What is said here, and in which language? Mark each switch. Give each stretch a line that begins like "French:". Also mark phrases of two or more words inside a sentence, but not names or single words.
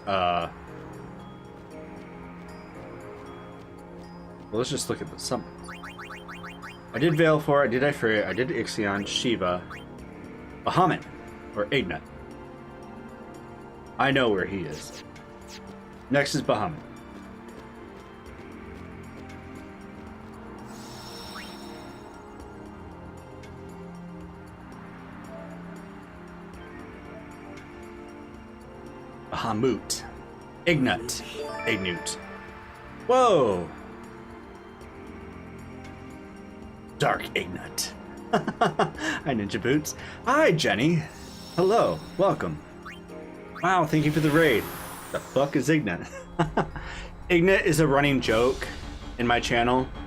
English: Well, let's just look at the summons. I did Valefor, I did Ifrit, I did Ixion, Shiva, Bahamut, or Ignat. I know where he is. Next is Bahamut. Bahamut. Ignat. Ignut. Whoa! Dark Ignat. Hi, Ninja Boots. Hi, Jenny. Hello. Welcome. Wow, thank you for the raid. The fuck is Ignat? Ignat is a running joke in my channel.